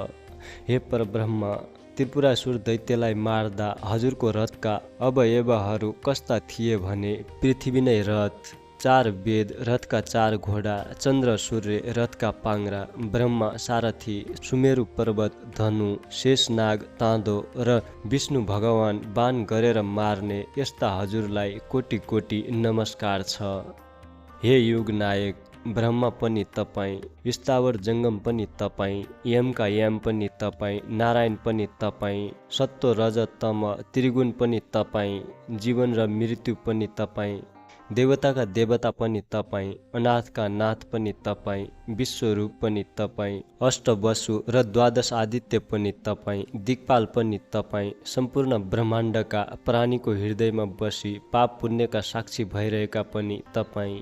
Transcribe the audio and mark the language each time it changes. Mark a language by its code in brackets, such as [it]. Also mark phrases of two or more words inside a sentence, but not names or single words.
[ne] हे परब्रह्म, त्रिपुरासुर दैत्यलाई मार्दा हजुरको रथका अवयवहरू कस्ता थिए भने पृथ्वी नै रथ, 4 वेद रथका 4 घोडा, चन्द्र सूर्य रथका पाङ्रा, ब्रह्मा सारथी, सुमेरु पर्वत धनु, शेषनाग ताँदो र विष्णु भगवान बाण गरेर मार्ने यस्ता हजुरलाई कोटि कोटि नमस्कार छ। हे युग नायक, ब्रह्मा पनि तपाईँ, स्थावर जङ्गम पनि तपाईँ, यमका यम पनि तपाईँ, नारायण पनि तपाईँ, सत्व रज तम त्रिगुण पनि तपाईँ, जीवन र मृत्यु पनि तपाईँ, देवताका देवता पनि तपाईँ, अनाथका नाथ पनि तपाईँ, विश्वरूप पनि तपाईँ, अष्टवसु र 12 आदित्य पनि तपाईँ, दिक्पाल पनि तपाईँ, सम्पूर्ण ब्रह्माण्डका प्राणीको हृदयमा बसी पाप पुण्यका साक्षी भइरहेका पनि तपाईँ।